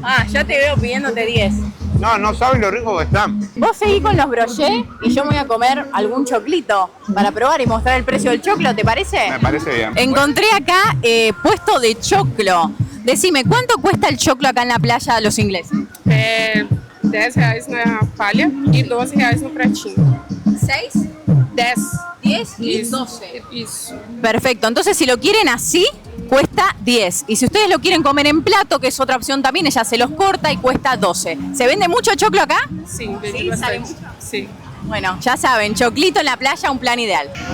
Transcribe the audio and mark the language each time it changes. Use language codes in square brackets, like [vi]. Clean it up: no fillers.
[es] Ya te veo pidiéndote 10. No saben lo rico que están. Vos seguís con los brochets y yo me voy a comer algún choclito para probar y mostrar el precio del choclo, ¿te parece? Me parece bien. Encontré acá puesto de choclo. Decime, ¿cuánto cuesta el choclo acá en la playa de los ingleses? [pt] R$10 na palha e R$12 no pratinho. 6, 10. 10 y Isso. 12. Isso. [es] Perfecto, entonces si lo quieren así, cuesta 10. Y si ustedes lo quieren comer en plato, que es otra opción también, ella se los corta y cuesta 12. ¿Se vende mucho choclo acá? [pt] Sim, vende [es] Sí, sale bastante. mucho. [pt] Sim. [es] Bueno, ya saben, choclito en la playa, un plan ideal.